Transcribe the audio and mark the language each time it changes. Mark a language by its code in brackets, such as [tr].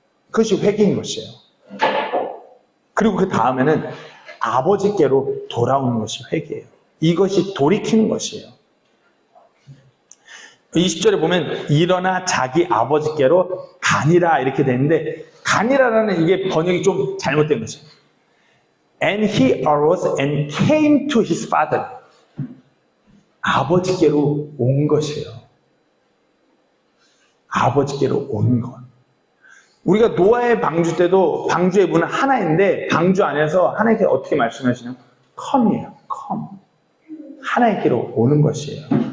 [ko] 그것이 회개인 것이에요. 그리고 그 다음에는 아버지께로 돌아오는 것이 회개예요. 이것이 돌이키는 것이에요. 20절에 보면 일어나 자기 아버지께로 가니라 이렇게 되는데 가니라라는 이게 번역이 좀 잘못된 것이에요. [en] And he arose and came to his father. [ko] 아버지께로 온 것이에요. 아버지께로 온 것. 우리가 노아의 방주 때도 방주의 문은 하나인데 방주 안에서 하나님께 어떻게 말씀하시냐면 come이에요. [en] come. [ko] 하나님께로 오는 것이에요.